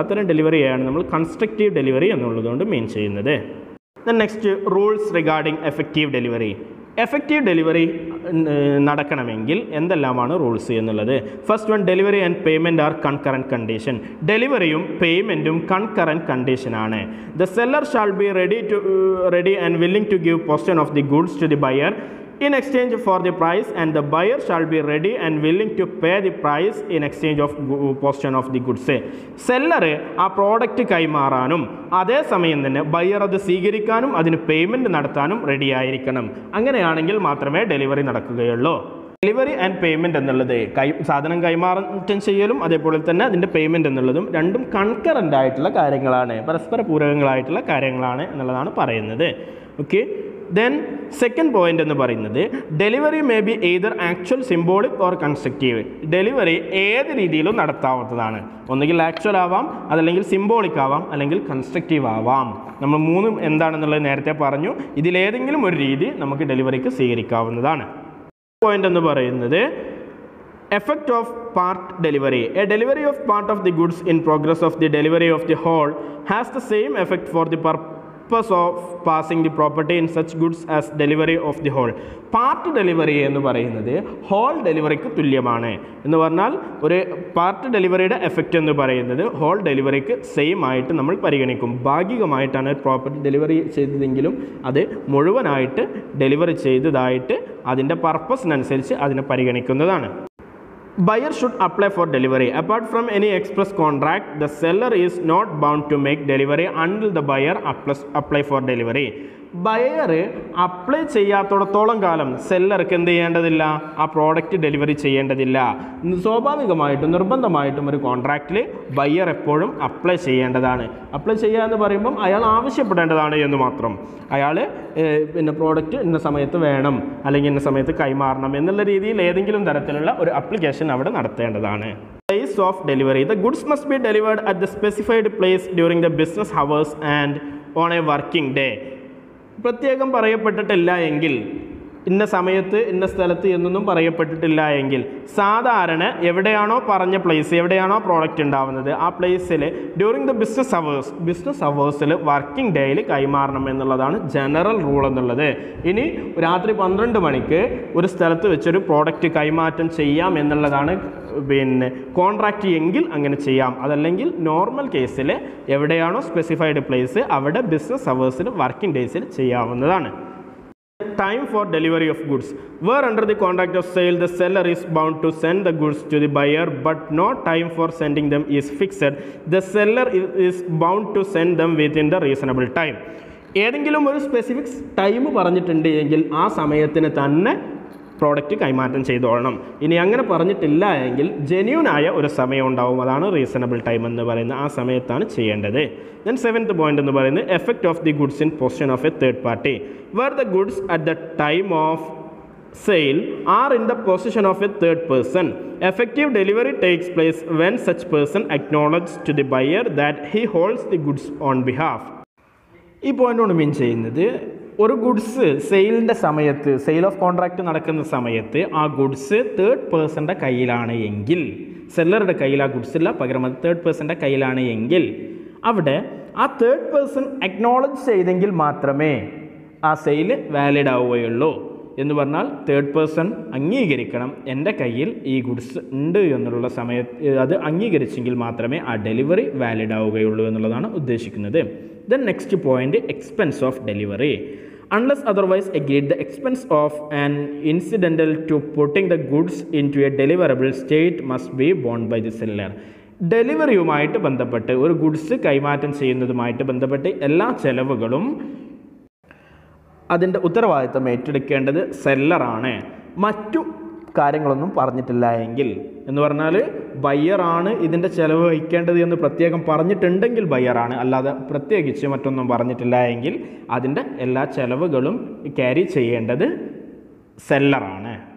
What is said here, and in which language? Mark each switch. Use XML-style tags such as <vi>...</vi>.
<ml>അത്തരം ഡെലിവറിയാണ് നമ്മൾ constructive delivery എന്നുള്ളതുകൊണ്ട് മീൻ ചെയ്യുന്നത്.</ml> <en>Next, rules regarding effective delivery.</en> <ml>Effective delivery നടക്കണമെങ്കിൽ എന്തെല്ലാമാണ് റൂൾസ് എന്നുള്ളത്.</ml> <en>First one, delivery and payment are concurrent condition.</en> <ml>ഡെലിവറിയും പേയ്മെൻറ്റും കൺകറൻറ്റ് കണ്ടീഷനാണ്.</ml> <en>The seller shall be ready and willing to give possession of the goods to the buyer in exchange for the price, and the buyer shall be ready and willing to pay the price in exchange of possession of the goods.</en> <ml>Seller ആ product കൈമാറാനും അതേസമയം തന്നെ buyer അത് സ്വീകരിക്കാനും അതിന് payment നടത്താനും ready ആയിരിക്കണം. അങ്ങനെയാണെങ്കിൽ മാത്രമേ ഡെലിവറി നടക്കുകയുള്ളൂ. ഡെലിവറി ആൻഡ് പേയ്മെൻറ്റ് എന്നുള്ളത് സാധനം കൈമാറ്റം ചെയ്യലും അതേപോലെ തന്നെ അതിൻ്റെ പേയ്മെൻറ്റ് എന്നുള്ളതും രണ്ടും കൺകറൻ്റ് ആയിട്ടുള്ള കാര്യങ്ങളാണ്, പരസ്പര പൂരകങ്ങളായിട്ടുള്ള കാര്യങ്ങളാണ് എന്നുള്ളതാണ് പറയുന്നത്. ഓക്കെ,</ml> <en>then second point</en> <ml>എന്ന് പറയുന്നത്</ml> <en>Delivery may be either actual, symbolic or constructive.</en> <ml>Delivery ഏത് രീതിയിലും നടത്താവുന്നതാണ്. ഒന്നുകിൽ ആക്ച്വൽ ആവാം, അതല്ലെങ്കിൽ സിംബോളിക് ആവാം, അല്ലെങ്കിൽ കൺസ്ട്രക്റ്റീവ് ആവാം. നമ്മൾ മൂന്നും എന്താണെന്നുള്ളത് നേരത്തെ പറഞ്ഞു. ഇതിലേതെങ്കിലും ഒരു രീതി നമുക്ക് ഡെലിവറിക്ക് സ്വീകരിക്കാവുന്നതാണ്.</ml> <en>point</en> <ml>എന്ന് പറയുന്നത്</ml> <en>effect of part delivery. A delivery of part of the goods in progress of the delivery of the whole has the same effect for the purpose of passing the property in such goods as delivery of the whole.</en> <ml>Part delivery എന്ന് പറയുന്നത് whole ഡെലിവറിക്ക് തുല്യമാണ്. എന്ന് പറഞ്ഞാൽ ഒരു part ഡെലിവറിയുടെ effect എന്ന് പറയുന്നത് ഹോൾ ഡെലിവറിക്ക് സെയിം ആയിട്ട് നമ്മൾ പരിഗണിക്കും. ഭാഗികമായിട്ടാണ് പ്രോപ്പർട്ടി ഡെലിവറി ചെയ്തതെങ്കിലും അത് മുഴുവനായിട്ട് ഡെലിവറി ചെയ്തതായിട്ട് അതിൻ്റെ പർപ്പസിനനുസരിച്ച് അതിനെ പരിഗണിക്കുന്നതാണ്.</ml> <en>Buyer should apply for delivery. Apart from any express contract, the seller is not bound to make delivery until the buyer apply for delivery.</en> <ml>Buyer apply ചെയ്യാത്തോടത്തോളം കാലം സെല്ലർക്ക് എന്ത് ചെയ്യേണ്ടതില്ല, ആ പ്രോഡക്റ്റ് ഡെലിവറി ചെയ്യേണ്ടതില്ല. സ്വാഭാവികമായിട്ടും നിർബന്ധമായിട്ടും ഒരു കോൺട്രാക്റ്റിൽ ബയർ എപ്പോഴും അപ്ലൈ ചെയ്യേണ്ടതാണ്. അപ്ലൈ ചെയ്യുക എന്ന് പറയുമ്പം അയാൾ ആവശ്യപ്പെടേണ്ടതാണ് എന്ന് മാത്രം. അയാൾ പിന്നെ പ്രോഡക്റ്റ് ഇന്ന സമയത്ത് വേണം, അല്ലെങ്കിൽ ഇന്ന സമയത്ത് കൈമാറണം എന്നുള്ള രീതിയിൽ ഏതെങ്കിലും തരത്തിലുള്ള ഒരു അപ്ലിക്കേഷൻ അവിടെ നടത്തേണ്ടതാണ്.</ml> <en>Place of delivery. The goods must be delivered at the specified place during the business hours and on a working day.</en> <ml>പ്രത്യേകം പറയപ്പെട്ടിട്ടില്ല എങ്കിൽ, ഇന്ന സമയത്ത് ഇന്ന സ്ഥലത്ത് എന്നൊന്നും പറയപ്പെട്ടിട്ടില്ല എങ്കിൽ സാധാരണ എവിടെയാണോ പറഞ്ഞ പ്ലേസ്, എവിടെയാണോ പ്രോഡക്റ്റ് ഉണ്ടാവുന്നത് ആ പ്ലേസിൽ</ml> <en>during the business അവേഴ്സിൽ</en> <ml>വർക്കിംഗ് ഡേയിൽ കൈമാറണം എന്നുള്ളതാണ് ജനറൽ റൂൾ എന്നുള്ളത്. ഇനി രാത്രി 12 മണിക്ക് ഒരു സ്ഥലത്ത് വെച്ചൊരു പ്രോഡക്റ്റ് കൈമാറ്റം ചെയ്യാം എന്നുള്ളതാണ് പിന്നെ കോൺട്രാക്റ്റ് എങ്കിൽ അങ്ങനെ ചെയ്യാം. അതല്ലെങ്കിൽ നോർമൽ കേസിൽ എവിടെയാണോ സ്പെസിഫൈഡ് പ്ലേസ് അവിടെ ബിസിനസ് അവേഴ്സിൽ വർക്കിംഗ് ഡേയ്സിൽ ചെയ്യാവുന്നതാണ്.</ml> <en>Time for delivery of goods. Where under the contract of sale the seller is bound to send the goods to the buyer but no time for sending them is fixed, the seller is bound to send them within the reasonable time.</en> <ml>ഏതെങ്കിലും ഒരു specific time പറഞ്ഞിട്ടുണ്ട് എങ്കിൽ ആ സമയത്തിന് തന്നെ product കൈമാറ്റം ചെയ്തോളണം. ഇനി അങ്ങനെ പറഞ്ഞിട്ടില്ല എങ്കിൽ ജെന്യൂനായ ഒരു സമയം ഉണ്ടാവും, അതാണ് റീസണബിൾ ടൈം എന്ന് പറയുന്നത്. ആ സമയത്താണ് ചെയ്യേണ്ടത്.</ml> <en>then 7th point</en> <ml>എന്ന് പറയുന്നത്</ml> <en>Effect of the goods in possession of a third party. Where the goods at the time of sale are in the possession of a third person. Effective delivery takes place when such person acknowledge to the buyer that he holds the goods on behalf.</en> <ml>ഈ point കൊണ്ട് മീൻ ചെയ്യുന്നത് ഒരു goods സെയിലിൻ്റെ സമയത്ത്, sale of contract നടക്കുന്ന സമയത്ത് ആ goods third പേഴ്സൻ്റെ കയ്യിലാണ് എങ്കിൽ, സെല്ലറുടെ കയ്യിൽ ആ ഗുഡ്സ് ഇല്ല, പകരം അത് തേർഡ് പേഴ്സൻ്റെ കയ്യിലാണ് എങ്കിൽ അവിടെ ആ തേർഡ് പേഴ്സൺ അക്നോളജ് ചെയ്തെങ്കിൽ മാത്രമേ ആ സെയിൽ വാലിഡ് ആവുകയുള്ളൂ. എന്ന് പറഞ്ഞാൽ തേർഡ് പേഴ്സൺ അംഗീകരിക്കണം എൻ്റെ കയ്യിൽ ഈ ഗുഡ്സ് ഉണ്ട് എന്നുള്ള സമയത്ത് അത് അംഗീകരിച്ചെങ്കിൽ മാത്രമേ ആ ഡെലിവറി വാലിഡ് ആവുകയുള്ളൂ എന്നുള്ളതാണ് ഉദ്ദേശിക്കുന്നത്.</ml> <en>Then next point, expense of delivery. Unless otherwise agreed, the expense of an incidental to putting the goods into a deliverable state must be borne by the seller.</en> <ml>ഡെലിവറിയുമായിട്ട് ബന്ധപ്പെട്ട് ഒരു ഗുഡ്സ് കൈമാറ്റം ചെയ്യുന്നതുമായിട്ട് ബന്ധപ്പെട്ട് എല്ലാ ചെലവുകളും അതിൻ്റെ ഉത്തരവാദിത്തം ഏറ്റെടുക്കേണ്ടത് സെല്ലറാണ്. മറ്റു കാര്യങ്ങളൊന്നും പറഞ്ഞിട്ടില്ല എങ്കിൽ, എന്ന് പറഞ്ഞാൽ ബയ്യറാണ് ഇതിൻ്റെ ചിലവ് വഹിക്കേണ്ടത് എന്ന് പ്രത്യേകം പറഞ്ഞിട്ടുണ്ടെങ്കിൽ ബയ്യറാണ്, അല്ലാതെ പ്രത്യേകിച്ച് മറ്റൊന്നും പറഞ്ഞിട്ടില്ല എങ്കിൽ അതിൻ്റെ എല്ലാ ചെലവുകളും ക്യാരി ചെയ്യേണ്ടത് സെല്ലറാണ്.</ml>